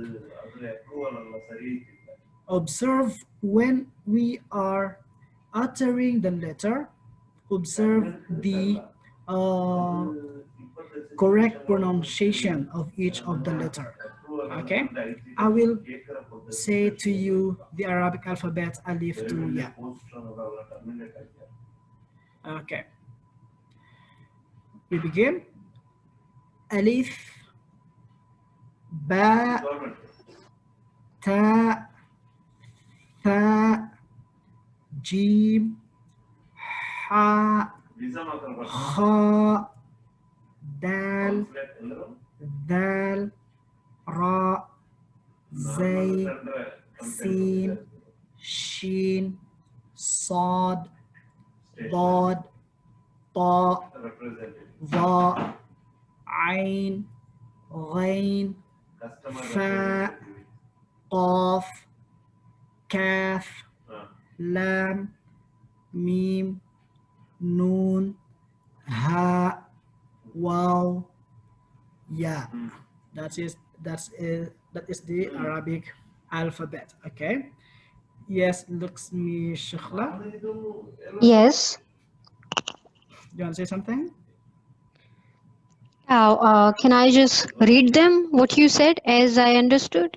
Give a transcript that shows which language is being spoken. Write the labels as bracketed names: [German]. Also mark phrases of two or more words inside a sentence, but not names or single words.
[English] Observe when we are uttering the letter, observe the uh, correct pronunciation of each of the letter. Okay? I will say to you the Arabic alphabet alif to ya. Okay, we begin. [Arabic] ألف باء, تاء ثاء جيم حاء خاء, دال دال راء زاي سين, shin, صاد ضاد طاء ظاء عين غين فاء قاف كاف لام ميم نون ها واو ya. [English] That is the Arabic alphabet. Okay. Yes, looks me Shukla. Yes. You want to say something? Now, can I just read them what you said as I understood?